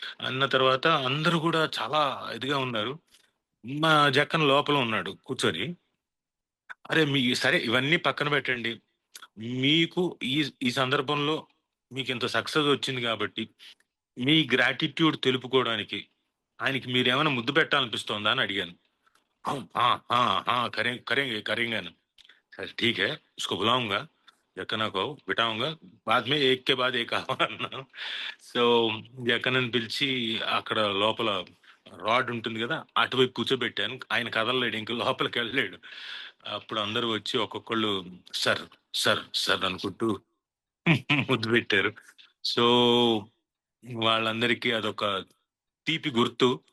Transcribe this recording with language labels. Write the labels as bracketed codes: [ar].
[te] అన్న తర్వాత అందరూ కూడా చాలా ఇదిగా ఉన్నారు. మా జక్కన లోపల ఉన్నాడు కూర్చొని. అరే మీ సరే ఇవన్నీ పక్కన పెట్టండి. మీకు ఈ ఈ సందర్భంలో మీకు ఇంత సక్సెస్ వచ్చింది కాబట్టి మీ గ్రాటిట్యూడ్ తెలుపుకోవడానికి ఆయనకి మీరేమైనా ముద్దు పెట్టాలనిపిస్తోందా అని అడిగాను. [hi] हाँ, हाँ, हाँ, हाँ, करेंगे करेंगे ना। सर ठीक है, उसको बुलाऊँगा, जक्कना को बिठाऊँगा, बाद में एक के बाद एक [te] అన్నాను. సో, జక్కన్నని పిలిచి అక్కడ లోపల రాడ్ ఉంటుంది గదా, అటువైపు కూర్చోబెట్టాను. ఆయన కదలలేడు, ఇంక లోపలికెళ్ళలేడు. అప్పుడు అందరూ వచ్చి ఒక్కొక్కళ్ళు సర్, సర్ అనుకుంటూ ముద్దు పెట్టారు. సో, వాళ్ళందరికీ అదొక తీపి గుర్తు.